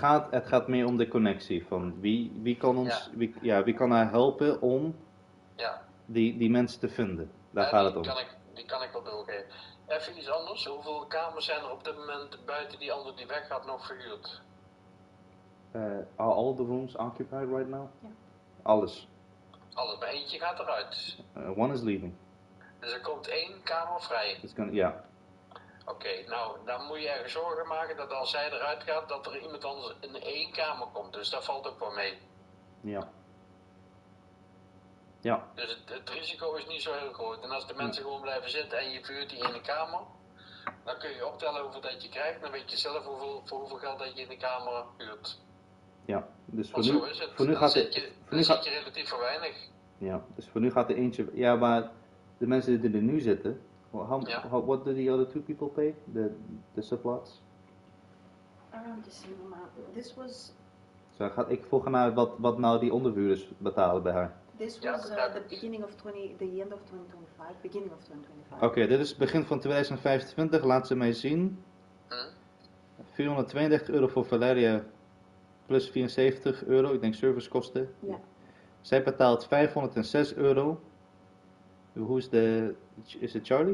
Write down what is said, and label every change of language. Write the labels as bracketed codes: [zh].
[nl] Het gaat meer om de connectie, van wie kan ons, wie kan haar helpen om die mensen te vinden. Daar gaat het om. Die kan ik wel doorgeven. Even iets anders, hoeveel kamers zijn er op dit moment buiten die andere die weg gaat nog verhuurd? [en] Are all the rooms occupied right now? [nl] Ja. Alles. Alles, maar eentje gaat eruit. [en] One is leaving. [nl] Dus er komt 1 kamer vrij? Ja. Oké, nou, dan moet je ergens zorgen maken dat als zij eruit gaat, dat er iemand anders in 1 kamer komt. Dus dat valt ook wel mee. Ja. Ja. Dus het risico is niet zo heel groot. En als de mensen gewoon blijven zitten en je vuurt die ene kamer, dan kun je optellen hoeveel dat je krijgt. Dan weet je zelf voor hoeveel geld dat je in de kamer huurt. Ja, dus voor nu, zit je relatief voor weinig. Ja, dus voor nu gaat er eentje. Ja, maar de mensen die er nu zitten, [en] what do the other 2 people pay? The sublots? Around the same amount. This was. [nl] Ik vroeg naar wat nou die onderhuurders betalen bij haar. [en] This was the end of 2025, beginning of 2025. [nl] Oké, dit is begin van 2025, laat ze mij zien. 432 euro voor Valeria, plus 74 euro, ik denk servicekosten. Ja. Zij betaalt 506 euro. Hoe is het Charlie?